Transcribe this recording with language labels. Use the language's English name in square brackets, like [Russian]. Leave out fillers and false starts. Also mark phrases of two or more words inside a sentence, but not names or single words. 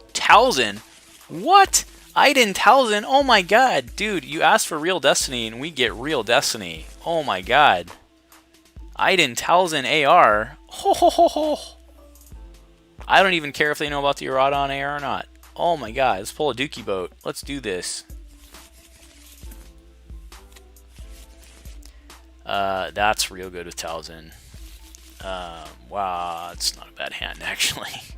[English] Talzin. What? Aiden Talzin? Oh my god. Dude, you asked for Real Destiny and we get Real Destiny. Oh my god. Aiden Talzin AR. Ho ho ho ho. I don't even care if they know about the Eradon AR or not. Oh my god. Let's pull a Dookie boat. Let's do this. That's real good with Talzin. Wow, it's not a bad hand actually.